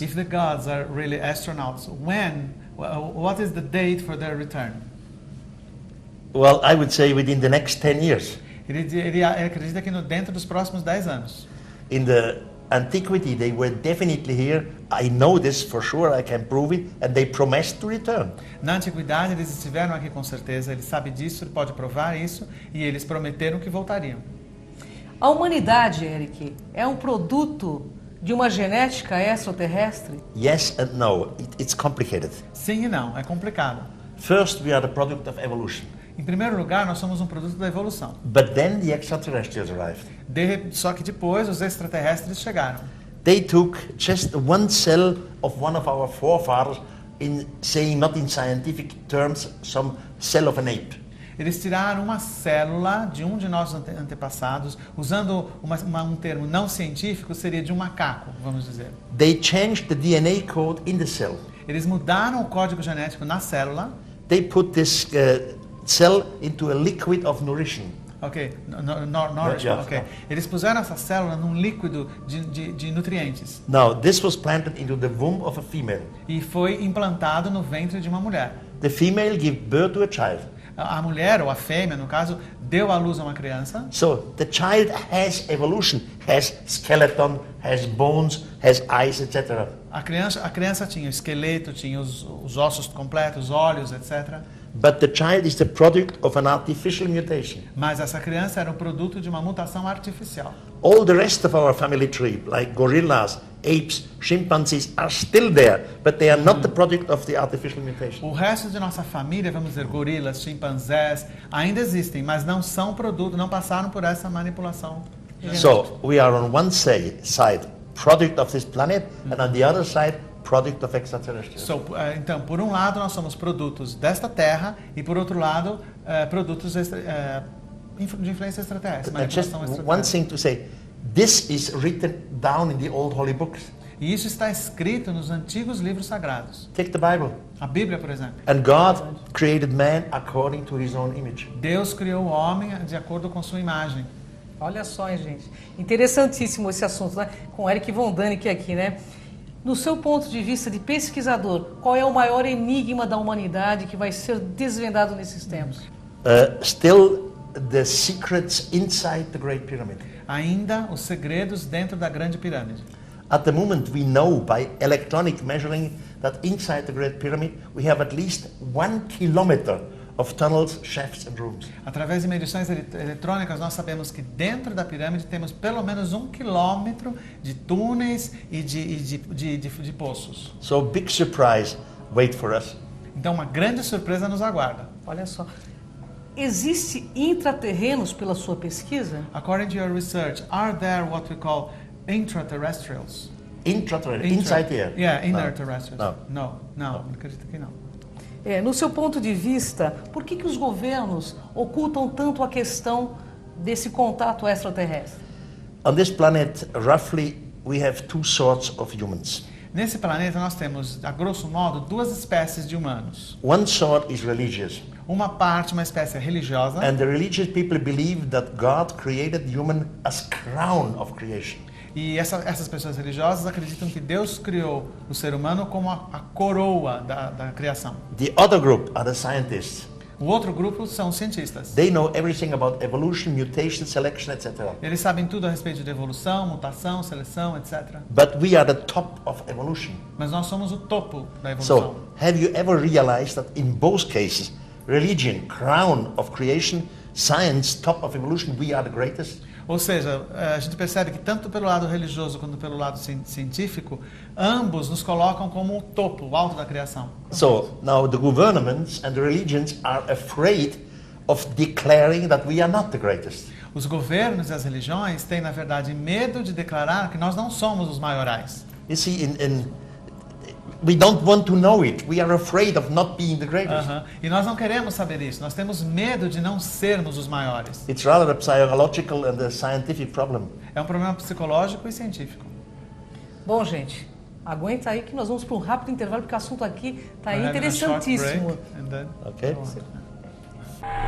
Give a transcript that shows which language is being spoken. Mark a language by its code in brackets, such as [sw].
[en] If the gods are really astronauts, what is the date for their return? Well, I would say within the next 10 years. [pt] Ele acredita que dentro dos próximos 10 anos. [en] In the antiquity, they were definitely here. I know this for sure, I can prove it, and they promised to return. [pt] Na antiguidade, eles estiveram aqui com certeza, ele sabe disso, ele pode provar isso, e eles prometeram que voltariam. A humanidade, Eric, é um produto de uma genética extraterrestre? [en] Yes and no. It's complicated. [pt] Sim e não, é complicado. [en] First, we are the product of evolution. [pt] Em primeiro lugar, nós somos um produto da evolução. [en] But then the extraterrestrials arrived. [pt] Só que depois os extraterrestres chegaram. [en] They took just one cell of one of our forefathers, in saying not in scientific terms, some cell of an ape. [pt] Eles tiraram uma célula de um de nossos antepassados, usando um termo não científico, seria de um macaco, vamos dizer. [en] They changed the DNA code in the cell. [pt] Eles mudaram o código genético na célula. [en] They put this cell into a liquid of nourishment. Ok, nourishment, ok. [pt] Eles puseram essa célula num líquido de nutrientes. [en] Now, this was planted into the womb of a female. [pt] E foi implantado no ventre de uma mulher. [en] The female gave birth to a child. [pt] A mulher, ou a fêmea, no caso, deu à luz a uma criança. [en] So, the child has evolution, has skeleton, has bones, has eyes, etc. [pt] A criança tinha o esqueleto, tinha os ossos completos, olhos, etc. [en] But the child is the product of an artificial mutation. [pt] Mas essa criança era um produto de uma mutação artificial. [en] All the rest of our family tree, like gorillas, apes, chimpanzees, are still there, but they are not the product of the artificial mutation. [pt] O resto de nossa família, vamos dizer, gorilas, chimpanzés, ainda existem, mas não são produto, não passaram por essa manipulação. [en] So, we are on one side, product of this planet, and on the other side, product of extraterrestrials. [pt] Então, por um lado, nós somos produtos desta Terra e, por outro lado, produtos de influência extraterrestre. [en] Just one thing to say, this is written down in the old holy books. [pt] E isso está escrito nos antigos livros sagrados. [en] Take the Bible. [pt] A Bíblia, por exemplo. [en] And God created man according to his own image. [pt] Deus criou o homem de acordo com sua imagem. Olha só, hein, gente. Interessantíssimo esse assunto, né? Com Eric von Däniken aqui, né? No seu ponto de vista de pesquisador, qual é o maior enigma da humanidade que vai ser desvendado nesses tempos? [en] Still the secrets inside the Great Pyramid. [pt] Ainda os segredos dentro da Grande Pirâmide. [en] At the moment we know by electronic measuring that inside the Great Pyramid we have at least 1 kilometer of tunnels, shafts and rooms. [pt] Através de medições eletrônicas, nós sabemos que dentro da pirâmide temos pelo menos 1 quilômetro de túneis e de poços. [en] So big surprise wait for us. [pt] Então uma grande surpresa nos aguarda. Olha só. Existe intraterrenos pela sua pesquisa? [en] According to your research, are there what we call intraterrestrials? Inside here? Yeah, inner terrestrials. No. [pt] Não, acredito que não. No seu ponto de vista, por que os governos ocultam tanto a questão desse contato extraterrestre? [en] On this planet, roughly, we have two sorts of humans. [pt] Nesse planeta nós temos, a grosso modo, duas espécies de humanos. [en] One sort is religious. [pt] Uma espécie religiosa. [en] And the religious people believe that God created human as crown of creation. [pt] E essas pessoas religiosas acreditam que Deus criou o ser humano como a coroa da criação. [en] The other group are the scientists. [pt] O outro grupo são os cientistas. [en] They know everything about evolution, mutation, selection, etc. [pt] Eles sabem tudo a respeito de evolução, mutação, seleção, etc. [en] But we are the top of evolution. [pt] Mas nós somos o topo da evolução. [en] So, have you ever realized that in both cases, religion, crown of creation, science, top of evolution, we are the greatest? [pt] Ou seja, a gente percebe que tanto pelo lado religioso quanto pelo lado científico, ambos nos colocam como o topo, o alto da criação. [en] So now the governments and the religions are afraid of declaring that we are not the greatest. [pt] Os governos e as religiões têm, na verdade, medo de declarar que nós não somos os maiorais. [en] You see, we don't want to know it. We are afraid of not being the greatest. [pt] E nós não queremos saber isso. Nós temos medo de não sermos os maiores. [en] It's rather a psychological and a scientific problem. [pt] É um problema psicológico e científico. Bom, gente, aguenta aí que nós vamos para um rápido intervalo, porque o assunto aqui está [en] We're having a short [pt] interessantíssimo. [en] break, and then Okay? go on.